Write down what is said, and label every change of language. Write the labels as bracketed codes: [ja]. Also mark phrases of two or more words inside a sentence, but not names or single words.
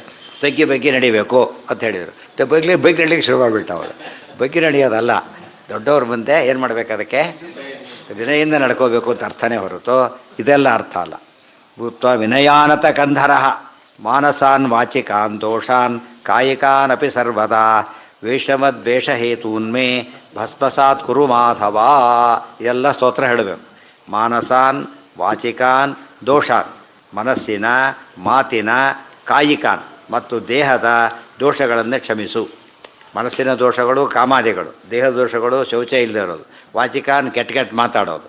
[kn] ಬಗ್ಗೆ ನಡಿಬೇಕು ಅಂತ ಹೇಳಿದರು. ಬಗ್ಗೆ ನಡಿಲಿಕ್ಕೆ ಶುರು ಮಾಡಿಬಿಟ್ಟು ಅವಳು ಬಗ್ಗೆ ನಡೆಯೋದಲ್ಲ. ದೊಡ್ಡವ್ರ ಮುಂದೆ ಏನು ಮಾಡಬೇಕು? ಅದಕ್ಕೆ ವಿನಯಿಂದ ನಡ್ಕೋಬೇಕು ಅಂತ ಅರ್ಥನೇ ಹೊರತು ಇದೆಲ್ಲ ಅರ್ಥ ಅಲ್ಲ. [sa] ಭೂತ್ವ ವಿನಯಾನತ ಕಂಧರ ಮಾನಸಾನ್ ವಾಚಿಕಾನ್ ದೋಷಾನ್ ಕಾಯಿಕಾನ್ ಅಪಿ ಸರ್ವದಾ ವೇಷಮದ್ವೇಷಹೇತೂನ್ಮೇ ಭಸ್ಮಸಾತ್ ಕುರು ಮಾಧವ. [kn] ಎಲ್ಲ ಸ್ತೋತ್ರ ಹೇಳಬೇಕು. [sa] ಮಾನಸಾನ್ ವಾಚಿಕಾನ್ ದೋಷಾನ್, [kn] ಮನಸ್ಸಿನ ಮಾತಿನ ಕಾಯಿಕಾನ್ ಮತ್ತು ದೇಹದ ದೋಷಗಳನ್ನು ಕ್ಷಮಿಸು. ಮನಸ್ಸಿನ ದೋಷಗಳು ಕಾಮಾದಿಗಳು, ದೇಹದ ದೋಷಗಳು ಶೌಚ ಇಲ್ಲದೆ ಇರೋದು, ವಾಚಿಕಾನ್ ಕೆಟ್ಟ ಮಾತಾಡೋದು.